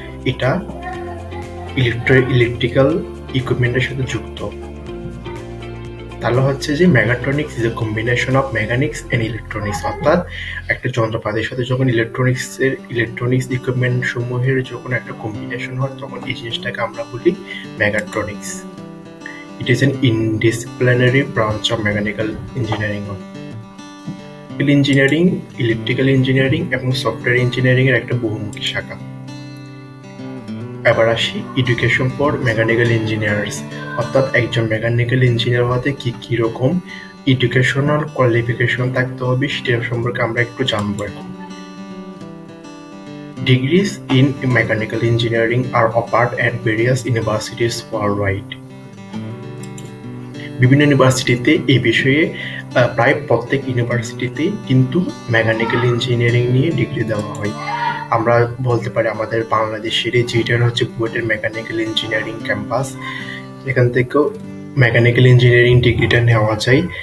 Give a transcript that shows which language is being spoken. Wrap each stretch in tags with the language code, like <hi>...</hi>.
<bn>এটা ইলেকট্রিক্যাল ইকুইপমেন্টের সাথে যুক্ত। তাহলে হচ্ছে যে</bn> <en>mechatronics is a combination of mechanics and electronics,</en> <bn>অর্থাৎ একটা যন্ত্রপাতির সাথে যখন ইলেকট্রনিক্স ইকুইপমেন্ট সমূহের যখন একটা কম্বিনেশন হয় তখন এই জিনিসটাকে আমরা বলি মেগাট্রনিক্স।</bn> <en>It is an interdisciplinary branch of mechanical engineering.</en> <bn>Engineering, electrical engineering এবং সফটওয়্যার ইঞ্জিনিয়ারিং এর একটা বহুমুখী শাখা। এবার আসি</bn> <en>education for mechanical engineers,</en> <bn>অর্থাৎ একজন মেকানিক্যাল ইঞ্জিনিয়ার হতে কি রকম এডুকেশনাল কোয়ালিফিকেশন থাকতে হবে সেটার সম্পর্কে আমরা একটু জানবো এখন।</bn> <en>Degrees in mechanical engineering are offered at various universities worldwide.</en> <bn>বিভিন্ন ইউনিভার্সিটিতে এই বিষয়ে প্রায় প্রত্যেক ইউনিভার্সিটিতে কিন্তু মেকানিক্যাল ইঞ্জিনিয়ারিং নিয়ে ডিগ্রি দেওয়া হয়। আমরা বলতে পারি আমাদের বাংলাদেশের যেটা হচ্ছে বুয়েটের মেকানিক্যাল ইঞ্জিনিয়ারিং ক্যাম্পাস, এখান থেকেও মেকানিক্যাল ইঞ্জিনিয়ারিং ডিগ্রিটা নেওয়া যায়।</bn>